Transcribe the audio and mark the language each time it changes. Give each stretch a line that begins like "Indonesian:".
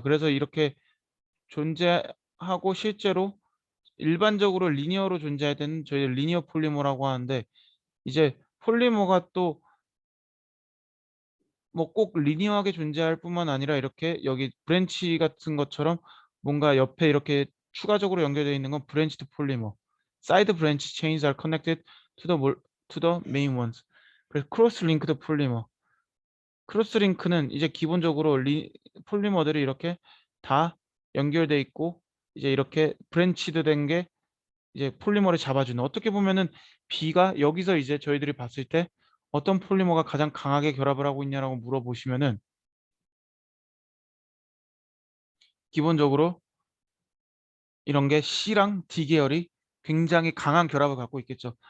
Korean: 그래서 이렇게 존재하고 실제로 일반적으로 리니어로 존재할 때는 저희 리니어 폴리머라고 하는데, 이제 폴리머가 또 뭐 꼭 리니어하게 존재할 뿐만 아니라 이렇게 여기 브랜치 같은 것처럼 뭔가 옆에 이렇게 추가적으로 연결되어 있는 건 브랜치드 폴리머.
English: 사이드 브랜치 chains are connected to the main ones.
Korean: 그래서 크로스 링크드 폴리머. 크로스 링크는 이제 기본적으로 폴리머들이 이렇게 다 연결돼 있고 이제 이렇게 브랜치드 된 게 이제 폴리머를 잡아주는, 어떻게 보면은 B가 여기서 이제 저희들이 봤을 때 어떤 폴리머가 가장 강하게 결합을 하고 있냐라고 물어보시면은 기본적으로 이런 게 C랑 D 계열이 굉장히 강한 결합을 갖고 있겠죠.